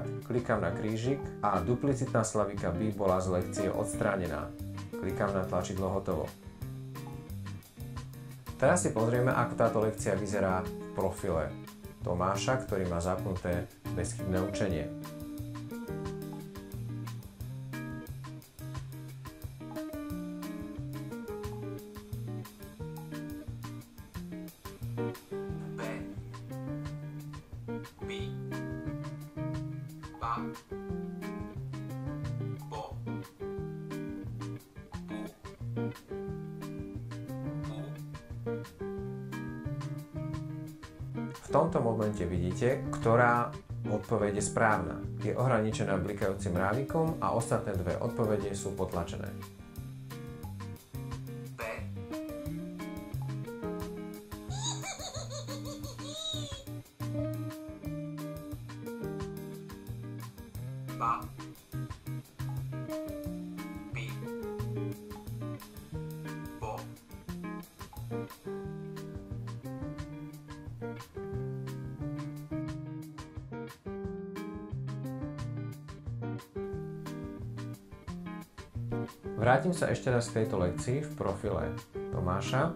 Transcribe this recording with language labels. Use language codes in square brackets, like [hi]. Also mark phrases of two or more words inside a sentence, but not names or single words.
[sk] Klikám na krížik a duplicitná slavika by bola z lekcie odstránená. Klikám na tlačidlo hotovo. Teraz si pozrieme, ako táto lekcia vyzerá v profile Tomáša, ktorý má zapnuté bezchybné učenie. B, bi, ba, bo, v tomto momente vidíte, ktorá odpoveď je správna. Je ohraničená blikajúcim mrávikom a ostatné dve odpovede sú potlačené. B, ba, bi, bo, Vrátim sa ešte raz k tejto lekcii v profile Tomáša.